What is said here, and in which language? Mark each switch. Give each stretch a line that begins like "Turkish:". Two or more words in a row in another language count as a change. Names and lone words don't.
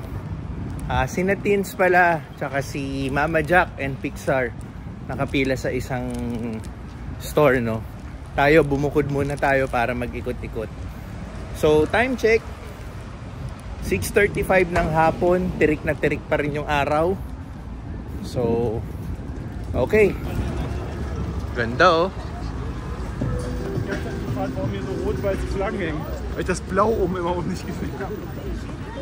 Filipino: Sina Teens pala, tsaka si Mama Jack and Pixar nakapila sa isang store, no? Tayo, bumukod muna tayo para mag-ikot-ikot. So,
English: time check.
Filipino: 6:35 ng hapon. Tirik na tirik pa rin yung araw. So, okay. Ganda, oh.
German: Warum hier so rot-weiße Flaggen hängen? Weil ich das Blau oben immer nicht gesehen habe.